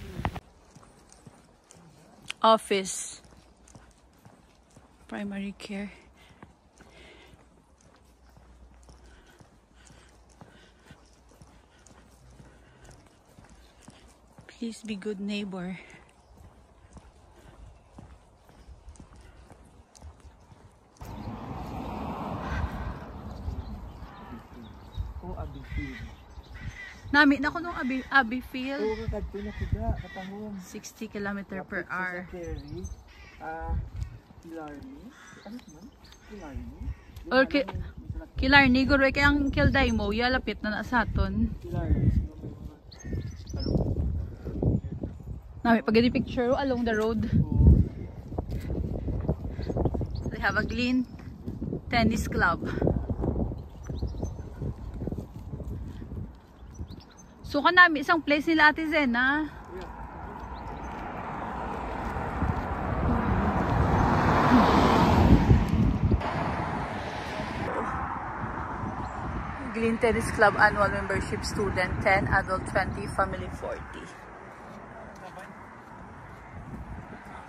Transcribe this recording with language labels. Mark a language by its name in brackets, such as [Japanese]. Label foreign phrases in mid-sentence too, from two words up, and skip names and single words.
[English] Office. Primary care. Please be good neighbor. [Hiligaynon] Nami na ko nung Abbeyfield. [English] 60 km per hour. [Hiligaynon] Or Killarney, guro kay ang Kilday mo, lapit na sa aton. Nami pagdi picture [English] along the road. They have a Glynn Tennis Club. [Hiligaynon] So kanami isang place nila Ate Zena. [English] Glynn Tennis Club annual membership, student 10, adult 20, family 40.